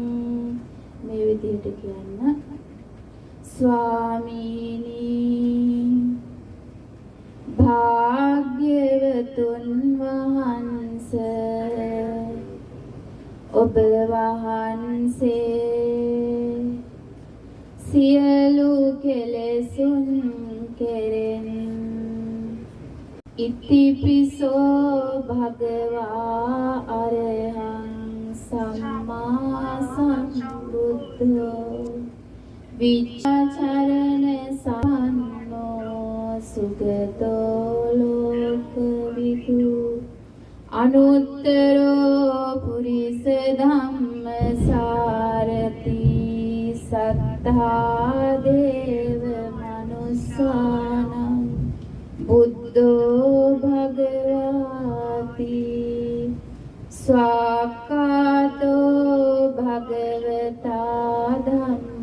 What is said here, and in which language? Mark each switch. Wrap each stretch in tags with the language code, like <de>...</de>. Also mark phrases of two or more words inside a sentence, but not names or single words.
<si>මේ විදිහට කියන්න. ස්වාමීනි භාග්‍යවතුන් වහන්සේ ඔබ වහන්සේ සියලු කෙලෙසුන් කෙරෙන්</si> <pi>ඉතිපිසෝ භගවා අරහං සම්මා සම්බුද්ධෝ විචාචරණ සම්නෝ සුගතෝ ලෝකවිදු අනුත්තරෝ පුරිස ධම්මසාරති සත්තා දේව මනුස්සානම් බුද්ධෝ භගවාති ස්වාක්ඛාතෝ භගවතා ධම්මෝ</pi>